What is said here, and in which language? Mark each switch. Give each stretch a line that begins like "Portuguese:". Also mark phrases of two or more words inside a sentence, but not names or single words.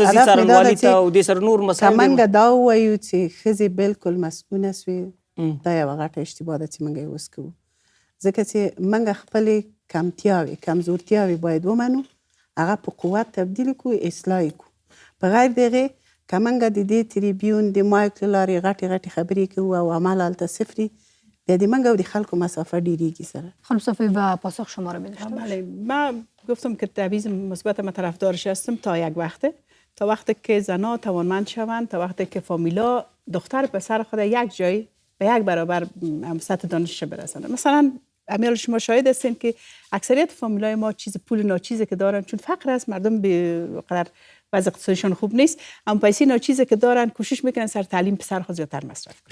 Pashto: که موږ دا ووایو چې ښځې بالکل مسؤونه سوې دا یوه غټه اشتباه ده چې موږ یې اوس کوو، ځکه چې موږ خپلې کمتیاوې کمزورتیاوې باید ومنو، هغه په قوت تبدیل کړو، اصلاح کړو. په غیر د هغې که موږ د دې تریبیون د مایک له لارې غټې خبرې کوو او عمل هلته صفري، بیا د موږ او د خلکو مسافه ډیریږي سره.
Persian: خانم صافی و پاسخ شما رو بدهید. بله، من گفتم که تبعیض مثبت من طرفدارش هستم تا یک وقته، تا وقتی که زنها توانمند شوند، تا وقتی که فامیلا دختر پسر خود یک جای به یک برابر سطح دانشش برسند. مثلا امیال شما شاهد هستین که اکثریت فامیلای ما پول ناچیزی که دارن، چون فقر است، مردم به قدر وضع اقتصادشون خوب نیست، اما پیسې ناچیزی که دارن کوشش میکنن سر تعلیم پسر خود زیادتر مصرف کنن.